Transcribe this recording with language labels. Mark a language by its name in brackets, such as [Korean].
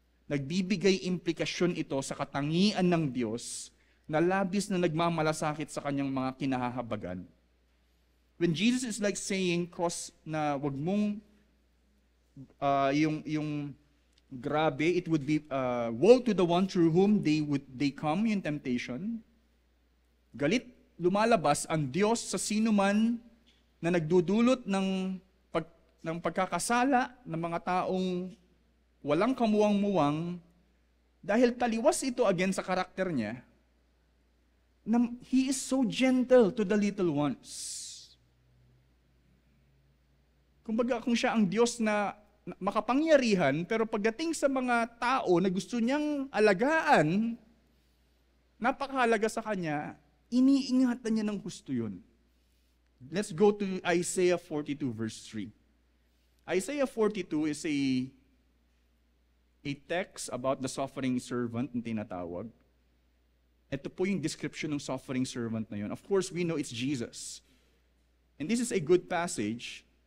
[Filipino] Nagbibigay implikasyon ito sa katangian ng Diyos na labis na nagmamalasakit sa kanyang mga kinahahabagan. [English] When Jesus is like saying, [Filipino] na wag mong, yung grabe, [English] it would be, woe to the one through whom they come in temptation. [Filipino] Galit, lumalabas ang Diyos sa sino man na nagdudulot ng pagkakasala ng mga taong walang kamuwang-muwang dahil taliwas ito [English] against [Filipino] sa karakter niya. [English] He is so gentle to the little ones. [Filipino] Kumbaga kung siya ang Diyos na makapangyarihan, pero pagdating sa mga tao na gusto niyang alagaan, napakahalaga sa kanya, iniingatan niya ng gusto yun. [English] Let's go to Isaiah 42 verse 3. Isaiah 42 is a text about the suffering servant [Filipino] na tinatawag. Ito po yung [English] description ng suffering servant [Filipino] na yun. [English] Of course, we know it's Jesus. And this is a good passage.